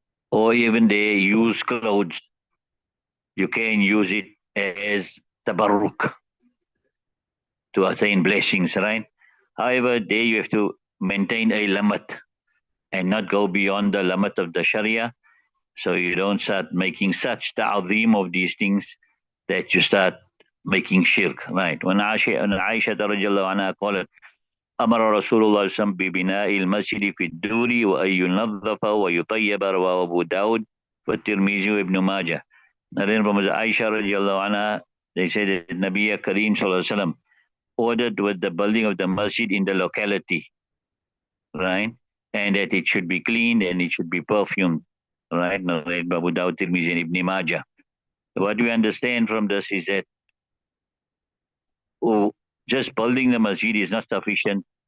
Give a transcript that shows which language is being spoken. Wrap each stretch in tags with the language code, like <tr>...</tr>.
<en>Or even they use clothes, you can use it as tabarruk to attain blessings, right? However, there you have to maintain a limit and not go beyond the limit of the Sharia. So you don't start making such ta'zeem of these things that you start making shirk, right? When Aisha radiallahu anha</en> <ar>قالت أمر رسول الله صلى الله عليه وسلم ببناء المسجد في الدور وأن ينظف ويطيب رواه أبو داود والترمذي وابن ماجه.</ar> <en>And then from Aisha radiallahu anha, they said that Nabi Kareem sallallahu alaihi wasallam ordered with the building of the masjid in the locality, right? And that it should be cleaned and it should be perfumed, right? Narrated by Abu Dawud, Tirmidhi, and Ibn Majah. What we understand from this is that just building the masjid is not sufficient.</en>